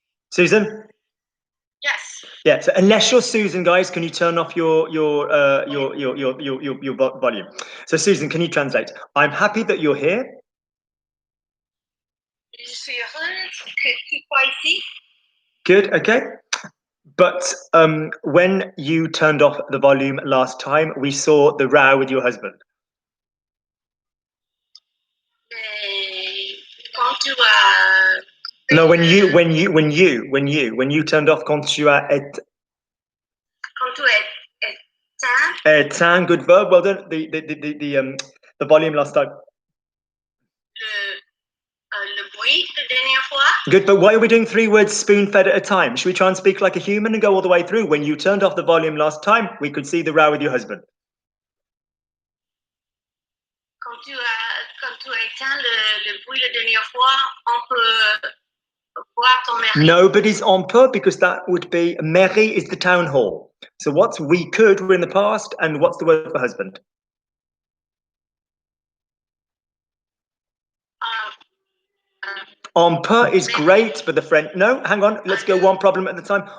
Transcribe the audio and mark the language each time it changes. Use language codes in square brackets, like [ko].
[en] Susan? Yes. Yeah, so unless you're Susan, guys, can you turn off your volume? So Susan, can you translate? I'm happy that you're here. [fr] Je suis heureuse que tu sois ici. [en] Good, okay. But when you turned off the volume last time, we saw the row with your husband. [fr] Mais quand tu as... [en] No, when you turned off [fr] quand tu as Quand tu es [en] éteint, good verb, well done. The volume last time. [fr] le bruit la dernière fois. [en] Good, but why are we doing 3 words spoon-fed at a time? Should we try and speak like a human and go all the way through? When you turned off the volume last time, we could see the row with your husband. [fr] Quand tu as éteint le bruit la dernière fois, on peut voir ton mari. [en] Nobody's [fr] on peut [en] because that would be, mairie is the town hall. So what's we could, we're in the past, and what's the word for husband? [fr] On peut [en] is great, but the French, no, hang on, let's go one problem at a time.